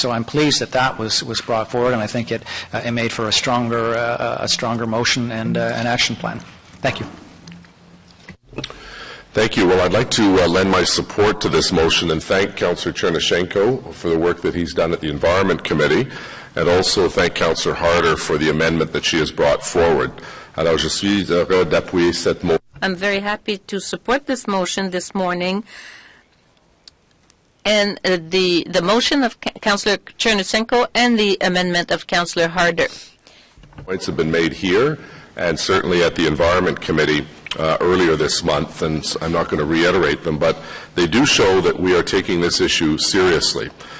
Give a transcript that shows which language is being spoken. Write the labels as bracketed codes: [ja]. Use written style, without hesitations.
[en] So I'm pleased that that was brought forward, and I think it made for a stronger motion and an action plan. Thank you. Thank you. Well, I'd like to lend my support to this motion and thank Councillor Chernyshenko for the work that he's done at the Environment Committee, and also thank Councillor Harder for the amendment that she has brought forward. [fr] Alors, je suis heureux d'appuyer cette motion. [en] I'm very happy to support this motion this morning. And the motion of Councillor Chernyshenko and the amendment of Councillor Harder. Points have been made here, and certainly at the Environment Committee earlier this month, and I'm not going to reiterate them, but they do show that we are taking this issue seriously.